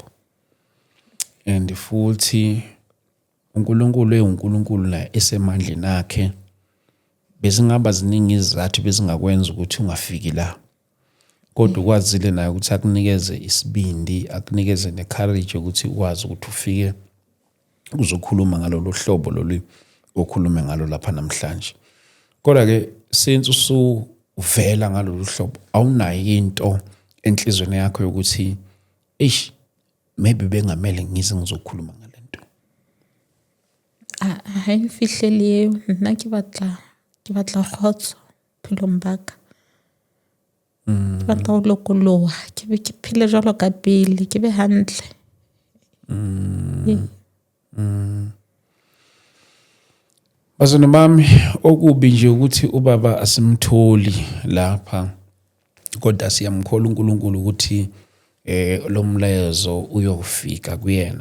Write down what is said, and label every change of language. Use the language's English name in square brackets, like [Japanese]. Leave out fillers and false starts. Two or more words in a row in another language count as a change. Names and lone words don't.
[Zulu] And futhi uNkulunkulu uNkulunkulu la esemandleni akhe, bezingaba ziningi izathu bezingakwenza ukuthi ungafiki la, kodwa ukwazile naye ukuthi akunikeze isibindi, akunikeze necourage ukuthi ukwazi ukuthi ufike uzokhuluma ngalolu hlobo lolu okhulume ngalo lapha namhlanje. Kodwa ke since usuvela ngalolu hlobo awunayo into enhlizweni yakho yokuthi maybe bengamele ngize ngizokhuluma ngalento? [Southern Sotho] Ha mfihlele nna ke batla khotso phelong baka. Ke batla ho lokoloha ke be ke phele jwalo ka pele, ke be hantle. [Zulu] Bazona bami, okubi nje ukuthi ubaba asimtholi lapha, kodwa siyamkhola uNkulunkulu ukuthi lo mlayezo uyofika kuyena.